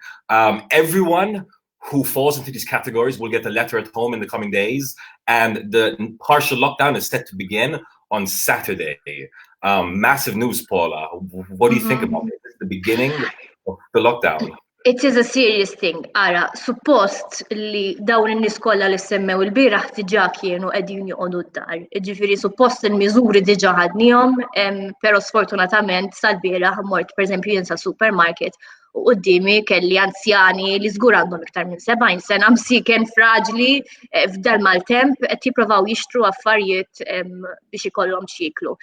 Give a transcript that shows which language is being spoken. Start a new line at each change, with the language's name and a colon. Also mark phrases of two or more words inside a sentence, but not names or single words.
English: Everyone who falls into these categories will get a letter at home in the coming days, and the partial lockdown is set to begin on Saturday. Massive news, Paula. What do you think about it? It's the beginning of the lockdown. It is a serious thing.
Maltese: Ara, suppost li dawn in-nies kollha li semmew il-bieraħ diġà kienu qegħdin joqogħdu d-dar. Ġifieri suppost il-miżuri diġà ħadniehom, però sfortunatament sal-bieraħ mort pereżempju jien supermarket u qudiemi kelli anzjani li żgur għandhom iktar minn 70 sena msiken fraġli f'dal mal-temp qed jippruvaw jixtru affarijiet biex ikollhom x'jieklu.